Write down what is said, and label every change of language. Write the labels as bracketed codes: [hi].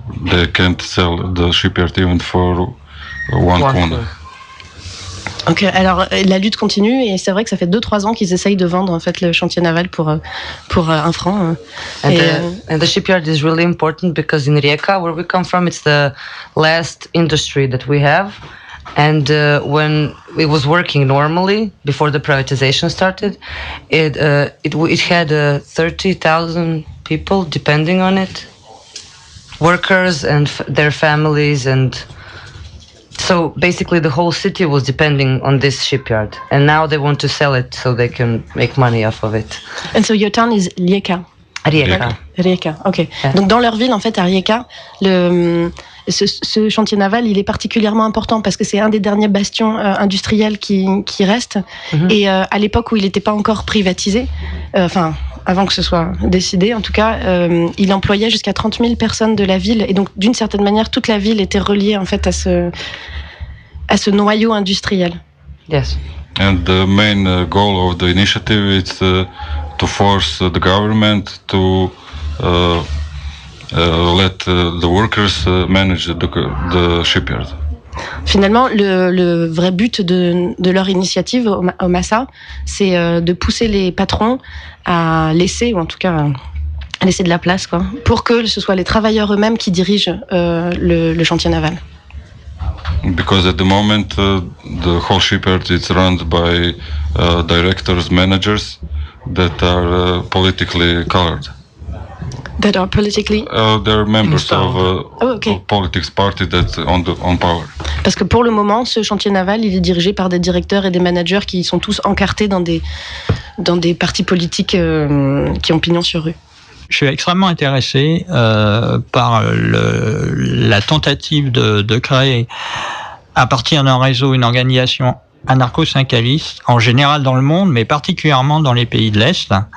[en] They can't sell the shipyard even for one kuna. [fr] Ok, alors la lutte continue et c'est vrai que ça fait 2-3 ans qu'ils essayent de vendre en fait le chantier naval pour un franc. [en] And the shipyard is really important because in Rijeka, where we come from, it's the last industry that we have. And when it was working normally before the privatization started, it had 30,000 people depending on it, workers and their families, and so basically the whole city was depending on this shipyard. And now they want to sell it so they can make money off of it. And so your town is Rijeka. Rijeka. Ok. Yeah. [fr] Donc dans leur ville en fait à Rijeka, ce chantier naval, il est particulièrement important parce que c'est un des derniers bastions industriels qui reste. Mm-hmm. Et à l'époque où il n'était pas encore privatisé, enfin avant que ce soit décidé en tout cas, il employait jusqu'à 30 000 personnes de la ville. Et donc d'une certaine manière, toute la ville était reliée en fait à ce noyau industriel. [en] Yes. And the main goal of the initiative is to force the government to... let the workers manage the shipyard. [fr] Finalement, le vrai but de leur initiative au Massa, c'est de pousser les patrons à laisser, ou en tout cas à laisser de la place, quoi, pour que ce soit les travailleurs eux-mêmes qui dirigent le chantier naval. [en] Because at the moment, the whole shipyard is run by directors, managers that are politically colored. That are politically they're members of politics party that's on power. [fr] Parce que pour le moment, ce chantier naval, il est dirigé par des directeurs et des managers qui sont tous encartés dans des partis politiques qui ont pignon sur rue. Je suis extrêmement intéressé par la tentative de créer à partir d'un réseau une organisation anarcho-syndicaliste en général dans le monde, mais particulièrement dans les pays de l'Est.